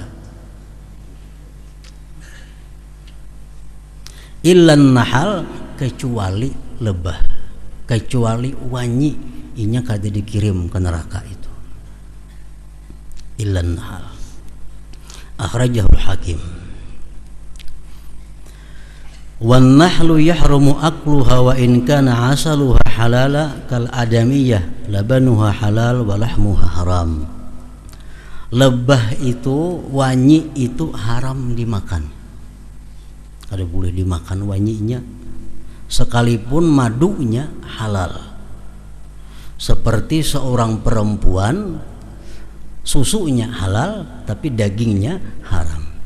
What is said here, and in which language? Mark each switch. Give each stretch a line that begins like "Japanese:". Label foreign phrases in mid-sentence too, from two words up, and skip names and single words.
Arabic: إلا النحل,
Banjar: kecuali lebah, kecuali wanyi inya kada dikirim ke neraka itu.
Arabic: إلا النحل أخرجه الحاكم. والنحل يحرم أكلها وإن كان عسلها حلالا كالآدمية لبنها حلال ولحمها حرام.
Banjar: Lebah itu, wanyi itu haram dimakan, kada boleh dimakan wanyinya, sekalipun madunya halal. Seperti seorang perempuan, susunya halal tapi dagingnya haram.